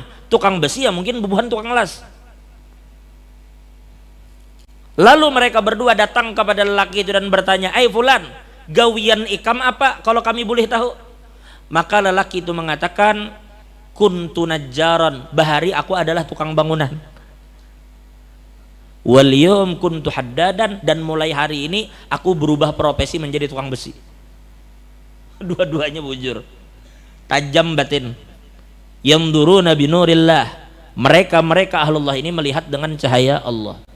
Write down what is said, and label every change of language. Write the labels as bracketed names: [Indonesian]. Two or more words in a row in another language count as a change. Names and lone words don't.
[Indonesian] Tukang besi ya mungkin bubuhan tukang las. Lalu mereka berdua datang kepada lelaki itu dan bertanya, fulan, [Banjar] gawian ikam apa [Indonesian] kalau kami boleh tahu? Maka lelaki itu mengatakan, [Arabic] كنت نجارا, [Indonesian] bahari aku adalah tukang bangunan. [Arabic] واليوم كنت حدادا, [Indonesian] dan mulai hari ini aku berubah profesi menjadi tukang besi. [Banjar] Dua-duanya bujur, tajam batin. [Arabic] ينظرون بنور الله, [Indonesian] mereka ahlullah ini melihat dengan cahaya Allah.